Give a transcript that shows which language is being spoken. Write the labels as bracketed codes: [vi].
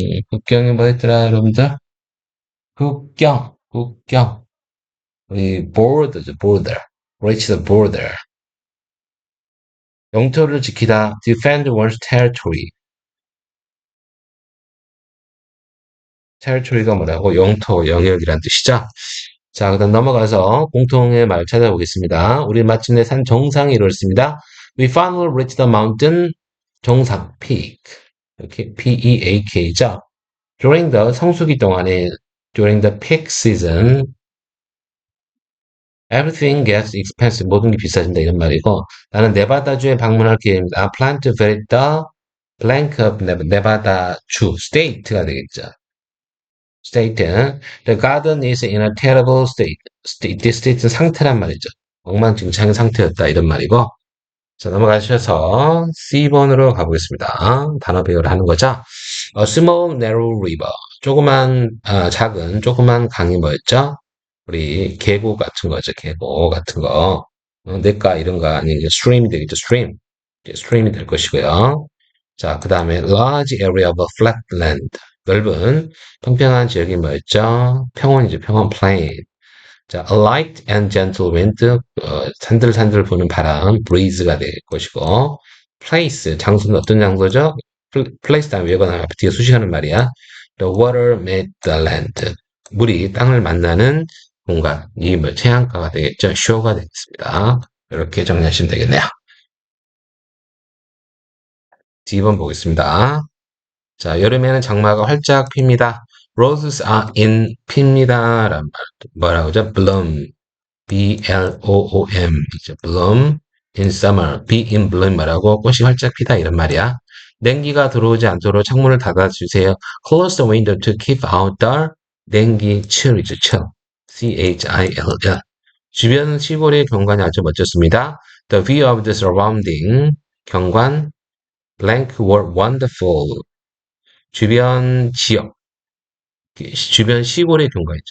[ko] 국경이 뭐였더라, 여러분들? 국경. 우리 border죠, border. [en] reach the border. [ko] 영토를 지키다, [en] defend one's territory. [ko] territory가 뭐라고? 영토, 영역이란 뜻이죠. 자, 그다음 넘어가서 공통의 말 찾아보겠습니다. 우리 마침내 산 정상에 이르렀습니다. [en] We finally reached the mountain, 정상, peak. [ko] 이렇게 P-E-A-K죠. [en] During the [ko] 성수기 동안에, [en] during the peak season, everything gets expensive. [ko] 모든 게 비싸진다 이런 말이고 나는 네바다주에 방문할 계획입니다. [en] I plan to visit the blank of [ko] 네바다주 state가 되겠죠. [en] state. The garden is in a terrible state. [ko] This state는 상태란 말이죠. 엉망진창의 상태였다 이런 말이고 자 넘어가셔서 C번으로 가보겠습니다. 단어 배열을 하는 거죠. [en] A small narrow river. [ko] 작은 조그만 강이 뭐였죠? 우리 계곡 같은 거죠. 계곡 같은 거. 냇가 이런 거 아니고 stream이 되겠죠. stream이 될 것이고요. 자, 그 다음에 [en] large area of flat land. [ko] 넓은 평평한 지역이 뭐였죠? 평원이죠. 평원 plain. [en] 자, a light and gentle wind. [ko] 산들산들 부는 바람 breeze가 될 것이고 place. 장소는 어떤 장소죠? place 다음에 외관 앞에 뒤에 수식하는 말이야. [en] The water met the land. [ko] 물이 땅을 만나는 공간이 뭐 해안가가 되겠죠. shore가 되겠습니다. 이렇게 정리하시면 되겠네요. D번 보겠습니다. 자, 여름에는 장마가 활짝 핍니다. [en] Roses are in 핍니다. [ko] 라는 말. 뭐라고 하죠? bloom. B-L-O-O-M. 이죠. [en] bloom in summer. be in bloom 뭐라고? [ko] 꽃이 활짝 피다 이런 말이야. 냉기가 들어오지 않도록 창문을 닫아주세요. [en] Close the window to keep out the 냉기 chill이죠. chill. C-H-I-L-L. [ko] 주변 시골의 경관이 아주 멋졌습니다. [en] The view of the surrounding 경관 blank were wonderful. [ko] 주변 지역, 주변 시골의 경관이죠.